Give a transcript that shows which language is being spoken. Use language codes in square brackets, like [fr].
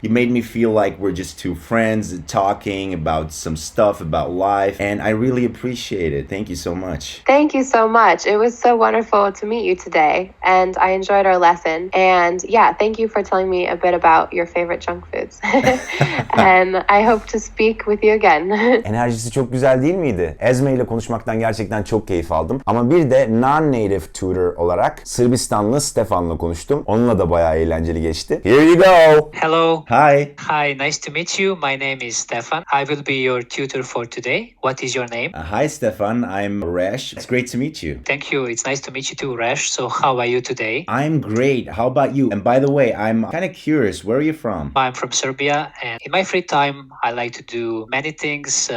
[en] You made me feel like we're just two friends talking about some stuff about life. And I really appreciate it. Thank you so much. Thank you so much. It was so wonderful to meet you today. And I enjoyed our lesson. And yeah, thank you for telling me a bit about your favorite junk foods. And I hope to speak with you again. [tr] Enerjisi çok güzel değil miydi? Esme ile konuşmaktan gerçekten çok keyif aldım. Ama bir de non-native tutor olarak Sırbistanlı Stefan'la konuştum. Onunla da bayağı eğlenceli geçti. [en] Here you go. Hello. Hi. Hi, nice to meet you. My name is Stefan. I will be your tutor for today. What is your name? Hi, Stefan. I'm Resh. It's great to meet you. Thank you. It's nice to meet you too, Rash. So how are you today? I'm great. How about you? And by the way, I'm kind of curious. Where are you from? I'm from Serbia, and in my free time, I like to do many things.